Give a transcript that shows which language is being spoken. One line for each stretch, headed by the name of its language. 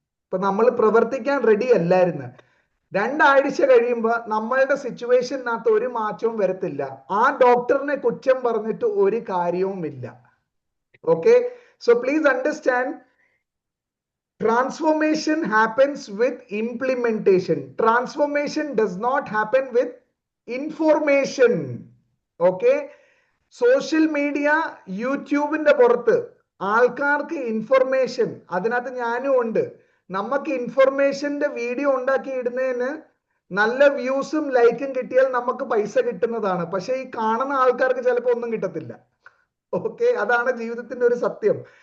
Malayalam: ഇപ്പൊ നമ്മൾ പ്രവർത്തിക്കാൻ റെഡി അല്ലായിരുന്നു. 2 ആഴ്ച കഴിയുമ്പോൾ നമ്മളുടെ സിറ്റുവേഷനകത്ത് ഒരു മാറ്റവും വരത്തില്ല. ആ ഡോക്ടറിനെ കുറ്റം പറഞ്ഞിട്ട് ഒരു കാര്യവുമില്ല. Okay,
English: So please understand, transformation happens with implementation. Transformation does not happen with information.
Malayalam: Okay, social media, യൂട്യൂബിന്റെ പുറത്ത് ആൾക്കാർക്ക് ഇൻഫർമേഷൻ, അതിനകത്ത് ഞാനും ഉണ്ട്, നമുക്ക് ഇൻഫർമേഷന്റെ വീഡിയോ ഉണ്ടാക്കി ഇടുന്നതിന് നല്ല വ്യൂസും ലൈക്കും കിട്ടിയാൽ നമുക്ക് പൈസ കിട്ടുന്നതാണ്. പക്ഷെ ഈ കാണുന്ന ആൾക്കാർക്ക് ചിലപ്പോൾ ഒന്നും കിട്ടത്തില്ല. ഓക്കെ, അതാണ് ജീവിതത്തിന്റെ ഒരു സത്യം.